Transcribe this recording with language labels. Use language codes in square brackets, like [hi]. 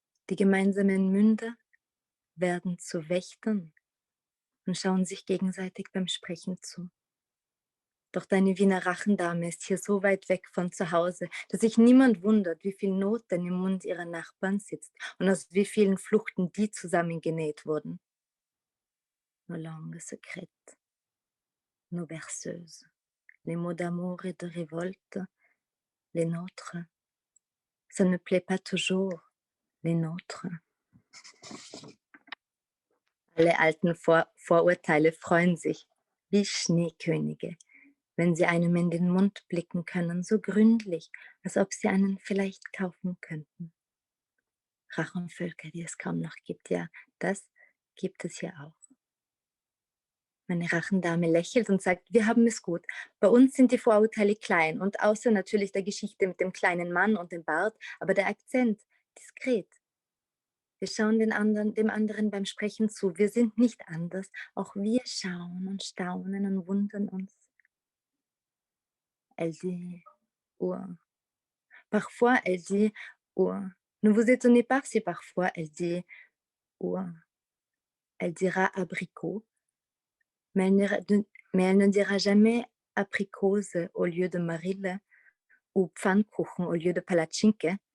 [de] Die gemeinsamen Münder werden zu Wächtern und schauen sich gegenseitig beim Sprechen zu. Doch deine Wiener Rachendame ist hier so weit weg von zu Hause, dass sich niemand wundert, wie viel Not denn im Mund ihrer Nachbarn sitzt und aus wie vielen Fluchten die zusammengenäht wurden. [fr] Nos langues secrètes, nos berceuses, les mots d'amour et de révolte, les nôtres. Ça ne plaît pas toujours, les nôtres. [de] Alle alten Vorurteile freuen sich, wie Schneekönige, wenn sie einem in den Mund blicken können, so gründlich, als ob sie einen vielleicht kaufen könnten. Rachenvölker, die es kaum noch gibt, ja, das gibt es hier auch. Meine Rachendame lächelt und sagt, wir haben es gut. Bei uns sind die Vorurteile klein und außer natürlich der Geschichte mit dem kleinen Mann und dem Bart, aber der Akzent diskret. Wir schauen dem anderen beim Sprechen zu. Wir sind nicht anders. Auch wir schauen und staunen und wundern uns. [fr] Elle dit, parfois elle dit, ne vous étonnez pas si parfois elle dit, elle dira abricot, mais elle ne dira jamais apricose au lieu de marille ou Pfannkuchen au lieu de palatschinke.